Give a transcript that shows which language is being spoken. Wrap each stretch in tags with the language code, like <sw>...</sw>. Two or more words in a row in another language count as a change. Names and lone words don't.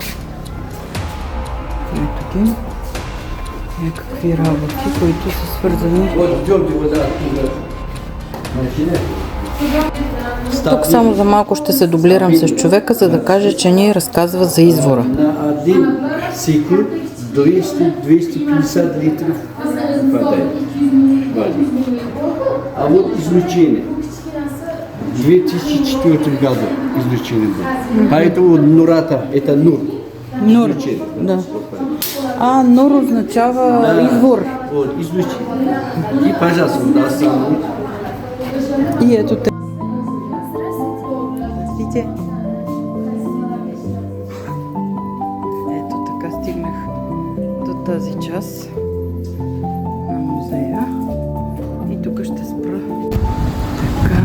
<bg>Ето ги. Някакви работи, които са свързани. Тук само за малко ще се дублирам с човека, за да кажа, че ни разказва за извора. На един цикл 200-250 литров вода вади.</bg> <ru>А вот излучение. 2004 году излучение было. Поэтому Нурата, это Нур.</ru> <bg>Нур, да. А, Нур означава извор.</bg> <ru>Вот, излучение. И, пожалуйста, да, сам.</ru> <bg>И ето те. Здравейте. Ето така стигнах до тази част на музея. И тук ще спра. Така.</bg>